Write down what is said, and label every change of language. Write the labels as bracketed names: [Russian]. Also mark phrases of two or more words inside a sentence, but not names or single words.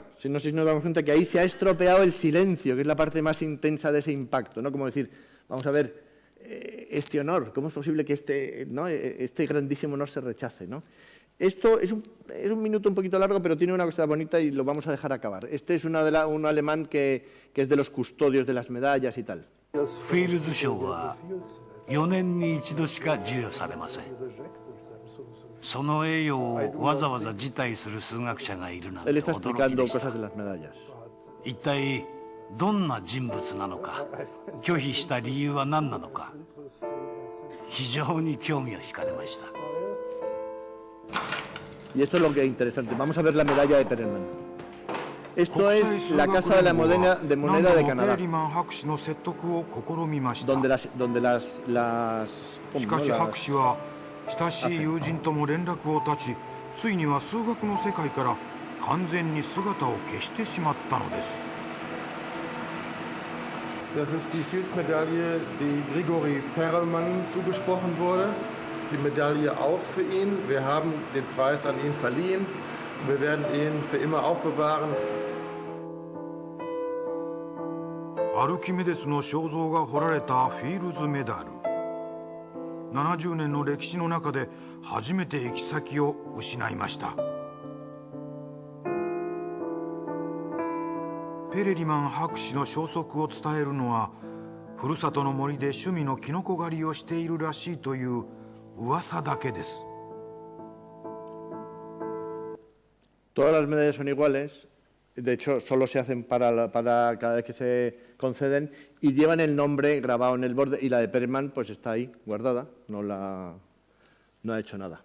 [Spanish] No sé si nos damos cuenta que ahí se ha estropeado el silencio, que es la parte más intensa de ese impacto, ¿no? Como decir, vamos a ver, este honor, ¿cómo es posible que este grandísimo honor se rechace, ¿no? Esto es un minuto un poquito largo, pero tiene una cosa bonita y lo vamos a dejar acabar. Este es un alemán que es de los custodios de las medallas y tal. [Japanese] フィールズ賞は4年に一度しか授与されません。その栄誉をわざわざ辞退する数学者がいるなんて驚きでした。一体どんな人物なのか、拒否した理由は何なのか、非常に興味を惹かれました。 [Spanish] Y esto es lo que es interesante. Vamos a ver la medalla de Perelman. Esto es la Casa de la Moneda de Canadá, donde las [Japanese] しかし博士は親しい友人とも連絡を絶ち、ついには数学の世界から完全に姿を消してしまったのです。 [German] Das ist die Fields-Medaille, die Grigory Perelman zugesprochen wurde. Die Medaille auf für ihn. Wir haben den Preis an ihn verliehen. Wir werden ihn für immer aufbewahren. [Japanese] アルキメデスの肖像が彫られたフィールズメダル。70年の歴史の中で初めて行き先を失いました。ペレリマン博士の消息を伝えるのは、ふるさとの森で趣味のキノコ狩りをしているらしいという噂だけです。 [Spanish] Todas las medallas son iguales. De hecho, solo se hacen para cada vez que se conceden y llevan el nombre grabado en el borde, y la de Perelman pues está ahí guardada, no ha hecho nada.